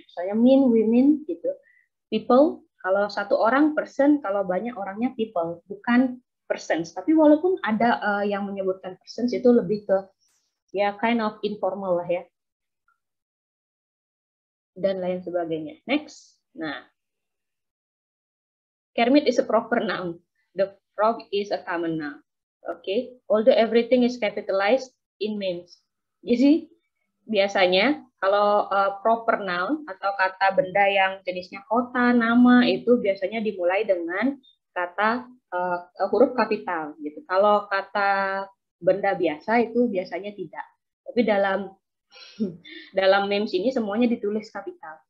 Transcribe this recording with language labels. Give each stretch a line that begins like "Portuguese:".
Indonesian: Misalnya men, women, gitu. People, kalau satu orang person, kalau banyak orangnya people, bukan persons. Tapi walaupun ada yang menyebutkan persons, itu lebih ke ya
English: kind of informal
Indonesian: lah ya, dan lain sebagainya.
English: Next, nah. Kermit is a proper noun. The frog is a common noun. Okay. Although everything is capitalized in memes.
Indonesian: Jadi biasanya kalau proper noun atau kata benda yang jenisnya kota, nama itu biasanya dimulai dengan kata huruf kapital. Gitu. Kalau kata benda biasa itu biasanya tidak. Tapi dalam memes ini semuanya ditulis kapital.